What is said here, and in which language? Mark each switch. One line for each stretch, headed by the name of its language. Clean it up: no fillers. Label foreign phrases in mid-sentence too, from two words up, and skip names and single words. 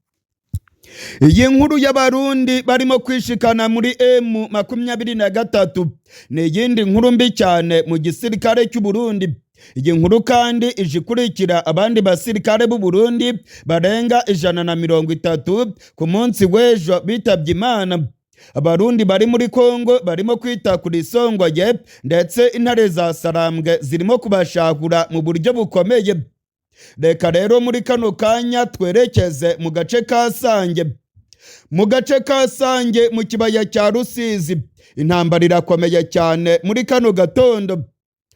Kinyarwanda: Iyi nkuru y'abarundi barimo kwishikana muri M23 ni iyindi nkuru mbi cyane mu gisirikare cy'u Burundi. Iyi nkuru kandi ije ikurikira abandi basirikare b'u Burundi barenga 130 ku munsi w'ejo bitabye Imana. Abarundi bari muri Kongo barimo kwita kuri Isongoye ndetse intare za Sarambwe zirimo kubashahura mu buryo bukomeye. Reka rero muri kano kanya twerekeze mu gace ka Sange. Mu gace ka Sange mu kibaya cya Rusizi intambara irakomeye cyane muri kano gatondo.